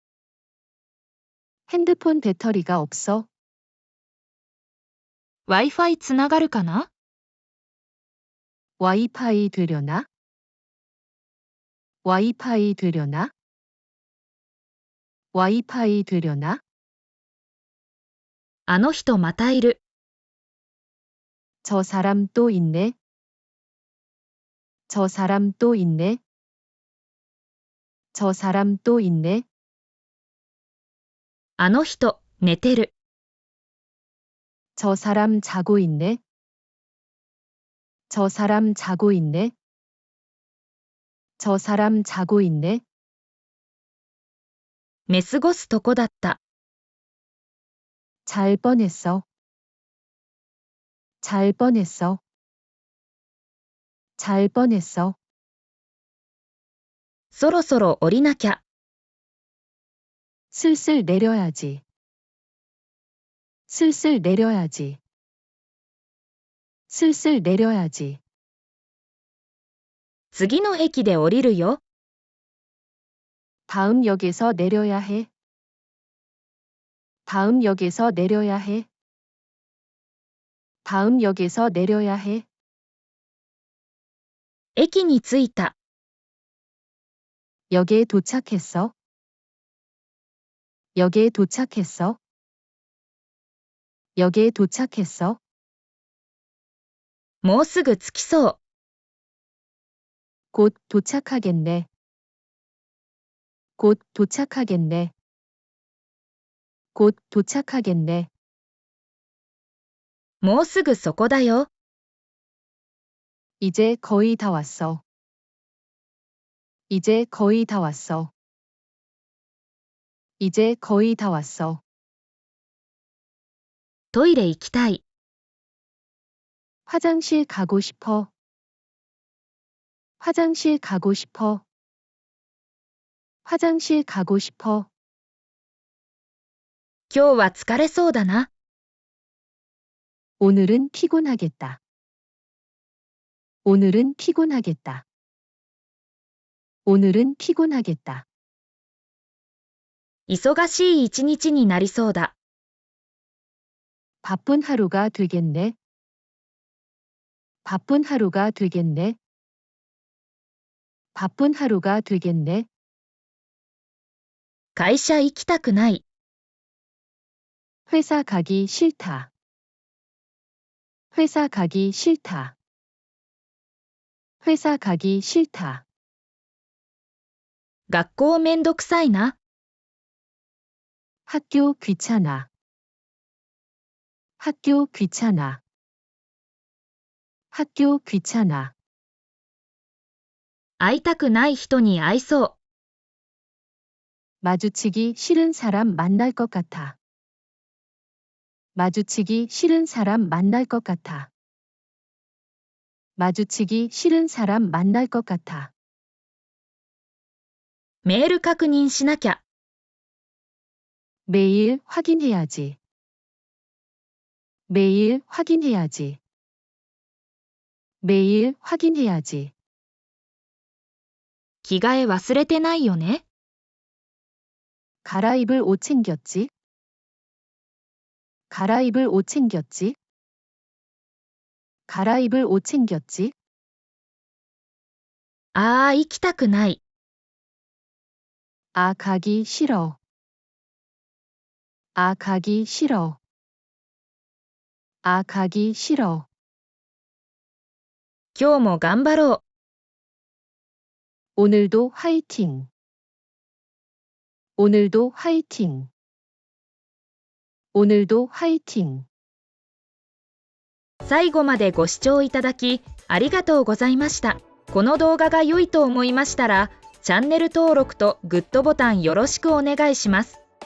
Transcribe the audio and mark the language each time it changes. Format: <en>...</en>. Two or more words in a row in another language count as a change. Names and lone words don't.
<ko>핸드폰 배터리가 없어.</ko> <ja>Wi-Fi つながるかな？</ja> <ko>와이파이 되려나? 와이파이 되려나? 와이파이 되려나?</ko> <ja>あの人またいる。</ja> <ko>저 사람 또 있네. 저 사람 또 있네. 저 사람 또 있네.</ko> <ja>あの人寝てる。</ja> <ko>저 사람 자고 있네. 저 사람 자고 있네. 저 사람 자고 있네.</ko> <ja>寝過ごすとこだった。</ja> <ko>잘 뻔했어. 잘 뻔했어. 잘 뻔했어.</ko> <ja>そろそろ降りなきゃ。</ja> <ko>슬슬 내려야지. 슬슬 내려야지. 슬슬 내려야지.</ko> <ja>次の駅で降りるよ。</ja> <ko>다음 역에서 내려야 해. 다음 역에서 내려야 해. 다음 역에서 내려야 해.</ko> <ja>駅に着いた。</ja> <ko>역에 도착했어. 역에 도착했어. 역에 도착했어.</ko> <ja>もうすぐ着きそう。</ja> <ko>곧 도착하겠네. 곧 도착하겠네. 곧 도착하겠네.</ko> <ja>もうすぐそこだよ。</ja> <ko>이제 거의 다 왔어. 이제 거의 다 왔어. 이제 거의 다 왔어.</ko> <ja>トイレ行きたい。</ja> <ko>화장실 가고 싶어. 화장실 가고 싶어. 화장실 가고 싶어.</ko> <ja>今日は疲れそうだな。</ja> <ko>오늘은 피곤하겠다. 오늘은 피곤하겠다. 오늘은 피곤하겠다.</ko> <ja>忙しい一日になりそうだ。</ja> <ko>바쁜 하루가 되겠네. 바쁜 하루가 되겠네. 바쁜 하루가 되겠네.</ko> <ja>会社行きたくない。</ja> <ko>회사 가기 싫다. 회사 가기 싫다. 회사 가기 싫다.</ko> <ja>学校めんどくさいな。</ja> <ko>학교 귀찮아. 학교 귀찮아. 학교 귀찮아.</ko> <ja>会いたくない人に会いそう。</ja> <ko>마주치기 싫은 사람 만날 것 같아. 마주치기 싫은 사람 만날 것 같아. 마주치기 싫은 사람 만날 것 같아.</ko> <ja>メール確認しなきゃ。</ja> <ko>매일 확인해야지. 매일 확인해야지. 매일 확인해야지.</ko> <ja>着替え忘れてないよね。</ja> <ko>갈아입을 옷 챙겼지? 갈아입을 옷 챙겼지? 갈아입을 옷 챙겼지?</ko> <ja>ああ、行きたくない。</ja> <ko>아, 가기 싫어. 아, 가기 싫어. 아, 가기 싫어.</ko> <ja>今日も頑張ろう。</ja> <ko>오늘도 화이팅. 오늘도 화이팅! 오늘도 화이팅!</ko> <ja>最後までご視聴いただきありがとうございました。この動画が良いと思いましたら、チャンネル登録とグッドボタンよろしくお願いします。</ja>